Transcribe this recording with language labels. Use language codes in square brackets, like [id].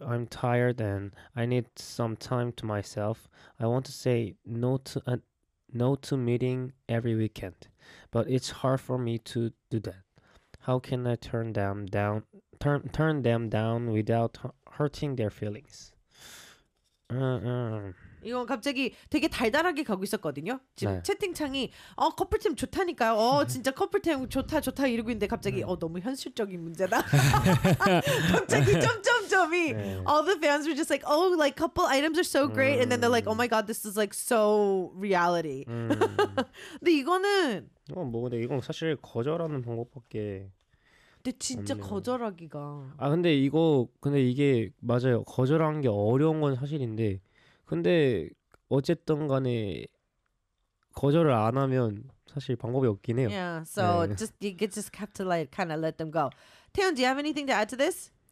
[en] I'm tired and I need some time to myself. I want to say no to meeting every weekend, but it's hard for me to do that. How can I turn them down without hurting their feelings? [ko] 이건 갑자기 되게 달달하게 가고 있었거든요. 지금 네. 채팅창이 커플템 좋다니까요. 진짜 커플템 좋다 좋다 이러고 있는데 갑자기 너무 현실적인 문제다. 갑자기 점점점이 [en] all the fans were just like, oh, like couple items are so great, and then they're like, oh my god, this is like so reality. [ko] 근데 이거는 근데 이건 사실 거절하는 방법밖에 근데 진짜 없네요. 거절하기가. 아, 근데 이거, 근데 이게 맞아요. 거절하는 게 어려운 건 사실인데, 근데 어쨌든 간에 거절을 안 하면 사실 방법이 없긴 해요. [en] Yeah, so just you could just have to like kind of let them go. Taeyeon, do you have anything to add to this?